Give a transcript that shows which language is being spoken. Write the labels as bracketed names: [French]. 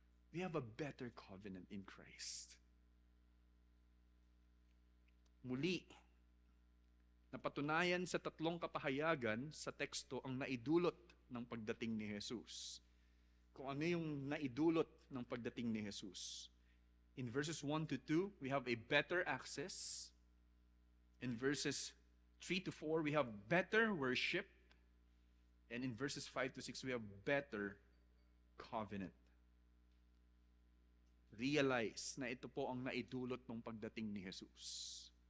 [English] We have a better covenant in Christ. [Filipino] Muli, napatunayan sa tatlong kapahayagan sa teksto ang naidulot ng pagdating ni Jesus. Kung ano yung naidulot ng pagdating ni Jesus. [English] In verses 1-2, we have a better access. In verses 3-4, we have better worship. And in verses 5-6, we have better covenant. [Filipino] Realize na ito po ang naidulot ng pagdating ni Jesus.